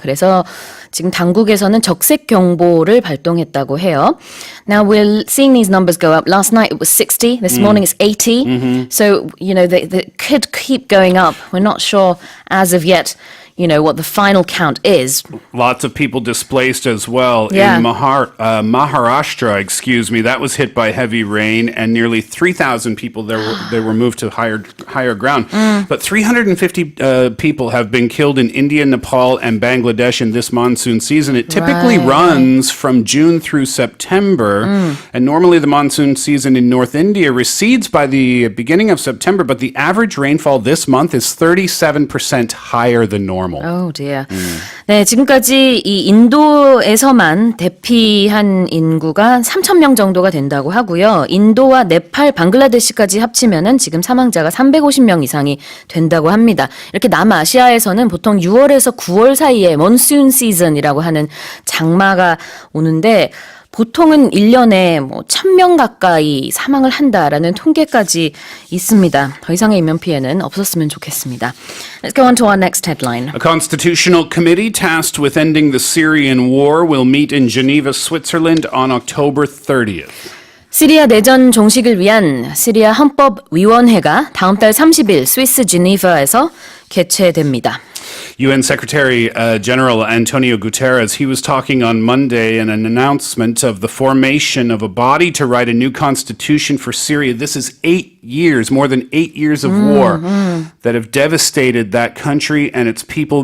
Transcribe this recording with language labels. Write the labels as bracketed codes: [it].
[ko] 그래서 지금 당국에서는 적색 경보를 발동했다고 해요. [en] Now we're seeing these numbers go up. Last night it was 60. This morning it's 80. So, they could keep going up. We're not sure as of yet, what the final count is. Lots of people displaced as well. Yeah. In Maharashtra, that was hit by heavy rain, and nearly 3,000 people they were moved to higher ground. But 350 people have been killed in India, Nepal, and Bangladesh in this monsoon season. It typically runs from June through September, and normally the monsoon season in North India recedes by the beginning of September, but the average rainfall this month is 37% higher than normal. Oh dear. [ko] 네, 지금까지 이 인도에서만 대피한 인구가 3,000명 정도가 된다고 하고요. 인도와 네팔, 방글라데시까지 합치면은 지금 사망자가 350명 이상이 된다고 합니다. 이렇게 남아시아에서는 보통 6월에서 9월 사이에 몬순 시즌이라고 하는 장마가 오는데 보통은 1년에 1,000명 가까이 사망을 한다라는 통계까지 있습니다. 더 이상의 인명피해는 없었으면 좋겠습니다. [en] Let's go on to our next headline. A constitutional committee tasked with ending the Syrian war will meet in Geneva, Switzerland on October 30th. [ko] 시리아 내전 종식을 위한 시리아 헌법위원회가 다음 달 30일 스위스 지니바에서 개최됩니다. [en] UN Secretary General Antonio Guterres, he was talking on Monday in an announcement of the formation of a body to write a new constitution for Syria. This is 8 years, more than 8 years of war that have devastated that country and its people.